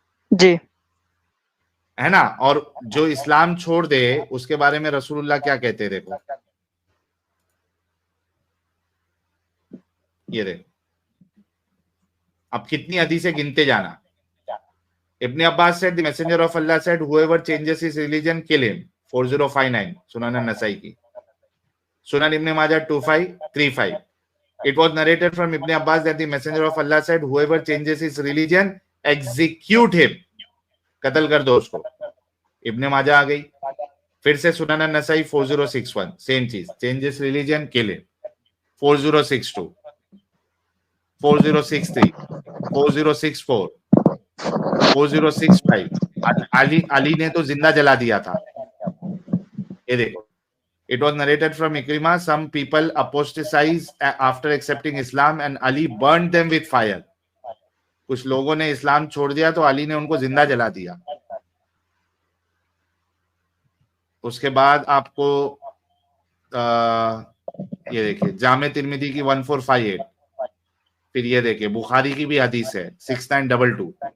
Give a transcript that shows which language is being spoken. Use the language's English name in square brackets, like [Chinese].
[Hindi] जी है ना। और जो इस्लाम छोड़ दे उसके बारे में रसूलुल्लाह क्या कहते, देखो ये देखो, अब कितनी हदीसें गिनते जाना। [English] Ibn Abbas said the messenger of Allah said whoever changes his religion kill him 4059 Sunan Nasai की। Sunan Ibn Majah 2535 it was narrated from Ibn Abbas that the messenger of Allah said whoever changes his religion execute him, [Hindi] कत्ल कर दो उसको। इब्ने माजा आ गई। फिर से सुनन नसाई 4061 सेम चीज, [English] changes religion kill him। [Hindi] 4062 4063 4064 4065 Ali ने तो जिंदा जला दिया था। ये देखो, [English] it was narrated from Ikrimah some people apostatized after accepting Islam and Ali burned them with fire। [Hindi] कुछ लोगों ने इस्लाम छोड़ दिया तो अली ने उनको जिंदा जला दिया। उसके बाद आपको ये देखिए जामे तिर्मिदी की 1458, फिर ये देखिए बुखारी की भी हदीस है 6922।